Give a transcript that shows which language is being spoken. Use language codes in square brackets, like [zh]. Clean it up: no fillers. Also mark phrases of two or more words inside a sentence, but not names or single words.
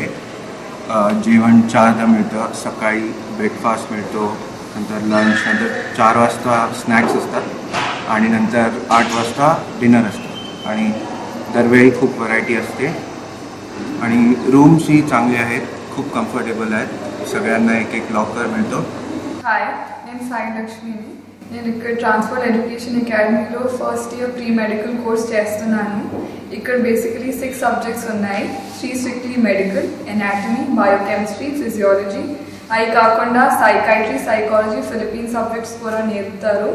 [mr] जेवण 4दा मिळतं, सकाळी ब्रेकफास्ट मिळतो, नंतर लंच, नंतर 4 वाजता स्नॅक्स असतात आणि नंतर 8 वाजता डिनर असतं आणि दरवेळी खूप व्हरायटी असते आणि रूम्सही चांगले आहेत, खूप कम्फर्टेबल आहेत, सगळ्यांना एक लॉकर मिळतो। [te] హాయ్, నేను సాయి లక్ష్మిని. నేను ఇక్కడ ట్రాన్స్ఫర్డ్ ఎడ్యుకేషన్ అకాడమీలో [en] first year pre medical course [te] చేస్తున్నాను. ఇక్కడ బేసికలీ 6 సబ్జెక్ట్స్ ఉన్నాయి. 3 [en] strictly medical, [te] ఎనాటమీ, బయోకెమిస్ట్రీ, ఫిజియాలజీ. అవి కాకుండా సైకాట్రీ, సైకాలజీ, [en] Philippine subjects [te] కూడా నేర్పుతారు.